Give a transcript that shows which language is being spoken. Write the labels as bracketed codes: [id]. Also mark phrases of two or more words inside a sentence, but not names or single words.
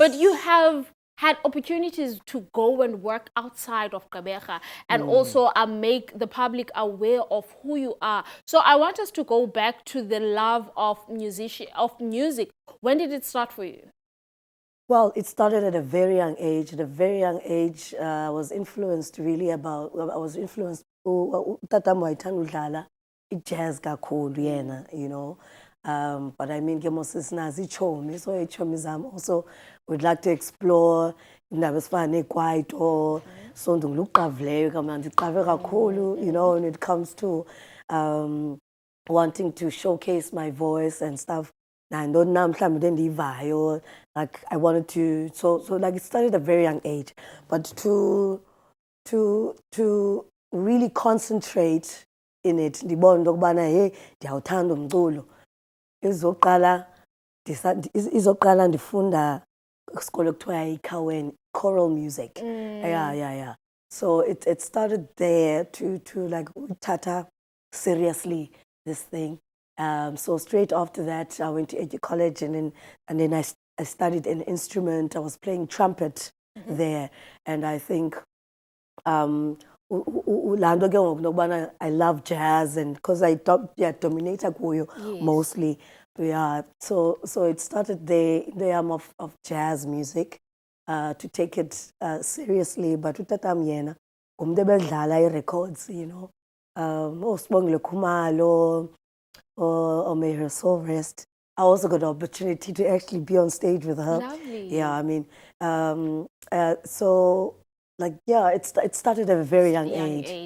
[en] But you have had opportunities to go and work outside of Gqeberha and also make the public aware of who you are. So I want us to go back to the love of music. When did it start for you? Well, it started at a very young age. At a very young age, I was influenced really about. I was influenced. [xh] Tatam wayithanda udlala ijazz kakhulu yena, [en] you know. But I mean, [xh] ke mos sinazi ichomi, so ichomi zam [en] also would like to explore [xh] indaba ezifana nekwaito. So ndinguluqavileyo kamnandi ndiqave kakhulu, [en] you know, when it comes to wanting to showcase my voice and stuff. And like I wanted to, so like it started at a very young age, but to really concentrate in it, [xh] ndibona into yokubana hey ndiyawuthanda umculo. Izoqala ndifunda isikolo kuthiwa yiKhaweni, [en] choral music. Yeah. So it started there to like tata seriously this thing. So straight after that, I went to college, and then I studied an instrument. I was playing trumpet there, and I think I love jazz, and because I dominate kuyo mostly. Yeah, so it started there in the arm of jazz music, to take it seriously. But [xh] utatam yena, umdebedlala [en] records, you know, Sibongile Khumalo, or may her soul rest. I also got the opportunity to actually be on stage with her. Lovely. Yeah, I mean, so like, yeah, it started at a very young age.